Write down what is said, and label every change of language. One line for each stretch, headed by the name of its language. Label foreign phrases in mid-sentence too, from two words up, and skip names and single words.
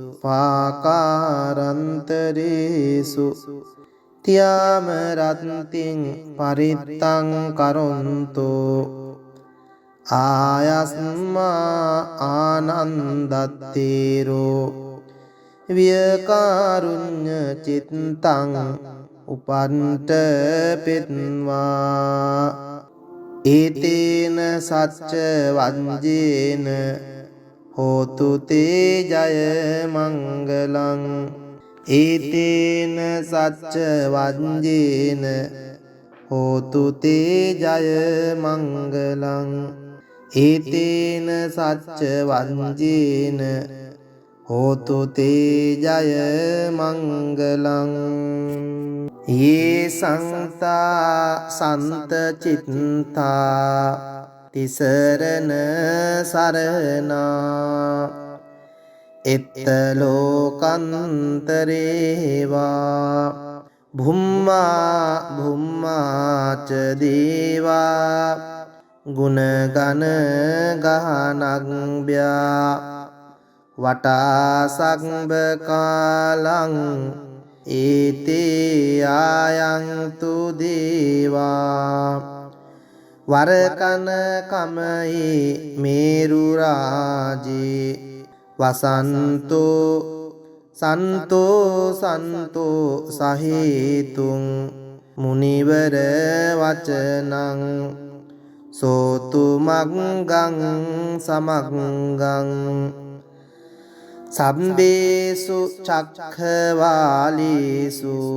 Pali: පාකාරන්තරේසු තියාම රත්තිං පරිත්තං කරොන්තෝ ආයස්මා ආනන්දත්තේරෝ වියකාරුඤ්ඤ චිත්තං උපන්ට පෙත්වා ඒතේන සච්ච වංජේන හෝතු තේ ජය මංගලං ඒතේන සච්ච වංජේන හෝතු තේ ජය මංගලං ඒතේන සච්ච වංජේන හෝතු තේ ජය මංගලං ये संता संत चित्ता तिसरन सरना इत्तलोकंतरेवा भुम्मा भुम्मा च देवा गुणगण गहनज्ञा वटा संबकालं ඒතේ ආයන්තු දේවා වරකන කමයේ මේරු රාජේ වසන්තෝ සන්තෝ සන්තෝ සහේතුං මුනිවර වචනං සෝතු මග්ගං සමග්ගං සම්බේසු චක්ඛවාලේසු